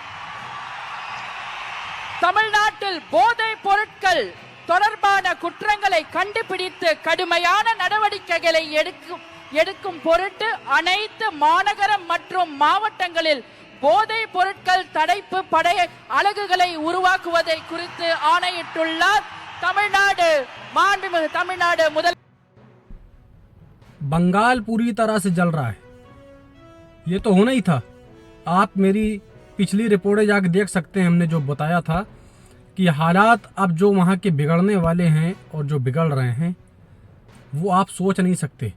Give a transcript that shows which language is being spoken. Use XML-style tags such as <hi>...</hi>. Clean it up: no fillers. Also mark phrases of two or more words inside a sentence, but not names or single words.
<ta>தமிழ்நாட்டில் போதைப் பொருட்கள் தொடர்பான குற்றங்களை கண்டுபிடித்து கடுமையான நடவடிக்கைகளை எடுக்கும் பொருட்டு அனைத்து மாநகரம் மற்றும் மாவட்டங்களில் போதைப் பொருட்கள் தடுப்பு படை அலகுகளை உருவாக்குவதை குறித்து ஆணையிட்டுள்ளார். தமிழ்நாடு மாண்புமிகு தமிழ்நாடு முதல்</ta> <hi>बंगाल पूरी तरह से जल रहा है। ये तो होना ही था। आप मेरी पिछली रिपोर्टें जाकर देख सकते हैं। हमने जो बताया था कि हालात अब जो वहाँ के बिगड़ने वाले हैं और जो बिगड़ रहे हैं वो आप सोच नहीं सकते।</hi>